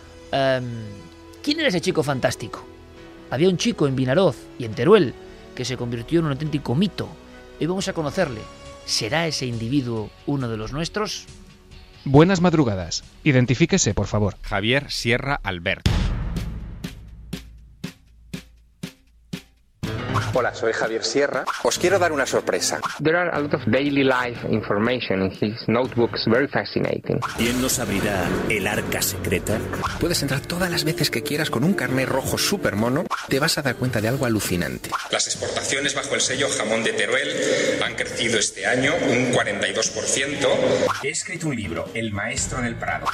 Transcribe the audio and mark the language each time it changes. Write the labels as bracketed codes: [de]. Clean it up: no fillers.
[es] ¿Quién era ese chico fantástico? Había un chico en Vinaroz y en Teruel que se convirtió en un auténtico mito. Hoy vamos a conocerle. ¿Será ese individuo uno de los nuestros? Buenas madrugadas. Identifíquese, por favor. Javier Sierra Albert. Hola, soy Javier Sierra. Os quiero dar una sorpresa. [en] There are a lot of daily life information in his notebooks. Very fascinating. [es] ¿Quién nos abrirá el arca secreta? Puedes entrar todas las veces que quieras con un carnet rojo super mono. Te vas a dar cuenta de algo alucinante. Las exportaciones bajo el sello Jamón de Teruel han crecido este año un 42%. He escrito un libro, El Maestro en el Prado.